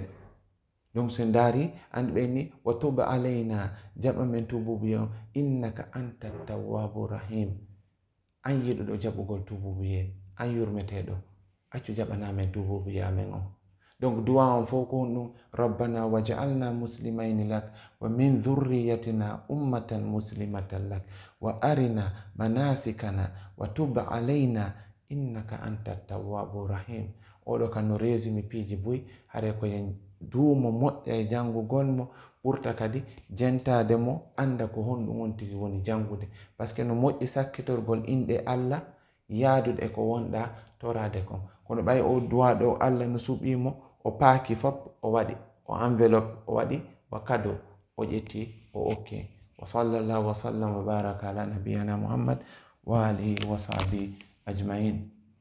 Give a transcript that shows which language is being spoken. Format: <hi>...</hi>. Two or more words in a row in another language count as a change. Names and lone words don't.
<ff>Donc so ndaari andi ɓenni</ff> <ar>وتب علينا,</ar> <ff>jaɓan men tububuye on.</ff> <ar>إنك أنت التواب الرحيم,</ar> <ff>an yiɗuɗo jaɓugol tububuye, an yurmeteɗo. Accu jaɓana men tububuye amen on. Donc duwa on fof ko honɗum</ff> <ar>ربنا واجعلنا مسلمين لك ومن ذريتنا أمة مسلمة لك وأرنا مناسكنا وتب علينا إنك أنت التواب الرحيم.</ar> <ff>Oɗo kan no resumi piiji boyi hare ko yen duumo moƴƴa e jangugol mo, ɓurta kadi jentade mo anda ko honɗum on tigi woni jangude.</ff> <fr>Par ce que</fr> <ff>no moƴƴi sakkitorgol inɗe Allah yaadude ko wonɗa torade kon. Kono ɓay o duwaɗo Allah no suɓimo, o paaki fop o waɗi, o enveloppe o waɗi, wa cadeau o ƴetti o okki.</ff> <ar>وصلى الله وسلم وبارك على نبينا محمد وعلى آله وصحبه أجمعين.</ar>